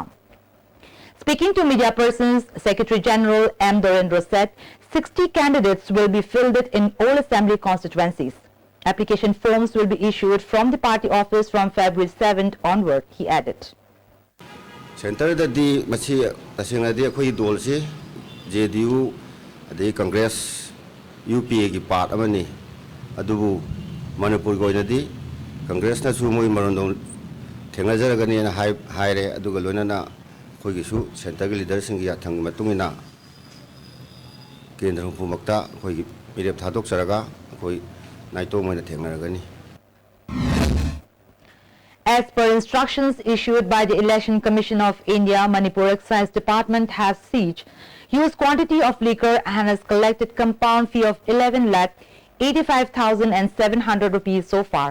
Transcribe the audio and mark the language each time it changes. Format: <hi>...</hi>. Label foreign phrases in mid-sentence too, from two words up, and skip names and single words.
<en>Speaking to media persons, Secretary General M. Dorendro said 60 candidates will be fielded in all assembly constituencies. Application forms will be issued from the party office from February 7th onward, he added.</en> <mni>Center da di machi tasingna di khoi dol si JDU the Congress UPA ki part amani adubu Manipur goina di Congress na su moi marondong thenga jaragani na hai re aduga loina na khoi gi su center gi leader sing ya thang matungina kendra hukumakta khoi gi mirep thadok saraga khoi naito moina thengaragani.</mni> <en>As per instructions issued by the Election Commission of India, Manipur Excise Department has seized huge quantity of liquor and has collected compound fee of 11,85,700 rupees so far.</en>